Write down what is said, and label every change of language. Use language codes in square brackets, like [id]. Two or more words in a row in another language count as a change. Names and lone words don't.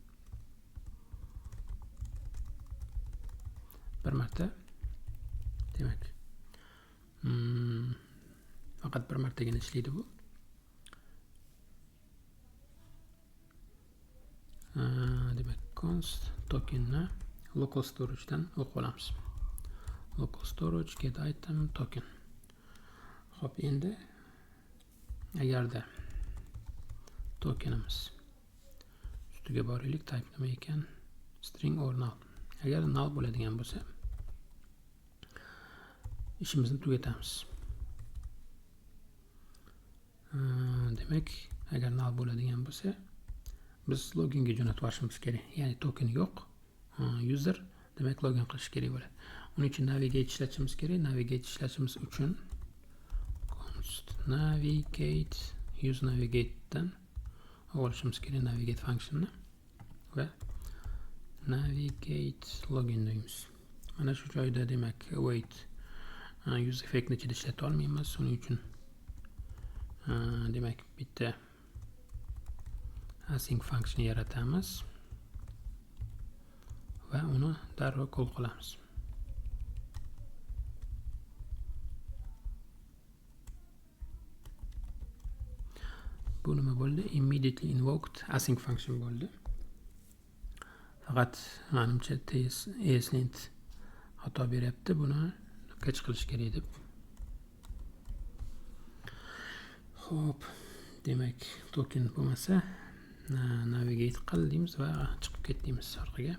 [uz] Bir marta demak faqat bir martagina ishlaydi bu. Demak const tokenni [en] local storage [uz] dan o'qib olamiz. [en] Local storage get item token. Hop, endi agarda tokenimiz ustiga boraylik, type nima ekan? String or null. [uz] Agar null bo'ladigan bo'lsa ishimizni tugatamiz. Demak, agar null bo'ladigan bo'lsa biz loginga jo'natib olishimiz kerak. Ya'ni token yo'q. User demak login qilish kerak bo'ladi. Uning uchun navigate ishlatishimiz kerak. Navigate ishlatishimiz uchun [en] const navigate use navigate [uz] dan olishimiz kerak [en] navigate functionni [uz] va [en] navigate login [uz] deymiz. Mana shu joyda demak [en] wait use effectni [uz] ichida ishlata olmaymiz. Uning uchun demak bitta [en] async function [uz] yaratamiz va uni darrov call qilamiz. Bu nima bo'ldi? [en] Immediately invoked async function bo'ldi. [uz] Faqat menimcha ESLint xato beryapti. Buni catch qilish kerak deb. Xo'p, demak token bo'lmasa navigate qil deymiz va chiqib ket deymiz orqaga.